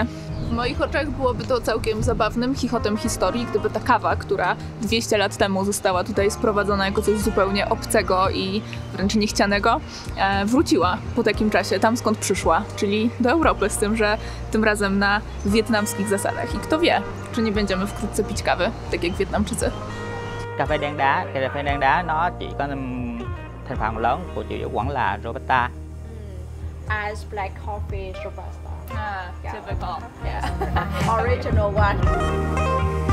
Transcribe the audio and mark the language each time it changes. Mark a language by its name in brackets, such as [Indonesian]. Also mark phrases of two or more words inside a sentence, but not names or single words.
[Polish] W moich oczach byłoby to całkiem zabawnym chichotem historii, gdyby ta kawa, która 200 lat temu została tutaj sprowadzona jako coś zupełnie obcego i wręcz niechcianego, wróciła po takim czasie tam, skąd przyszła, czyli do Europy, z tym, że tym razem na wietnamskich zasadach. I kto wie, czy nie będziemy wkrótce pić kawy, tak jak Wietnamczycy. [Vietnamese] Cà phê đen đá nó chỉ có thành phần lớn của chủ vẫn là Robusta. [English] Ice black coffee Robusta. Typical. Yeah. Original one.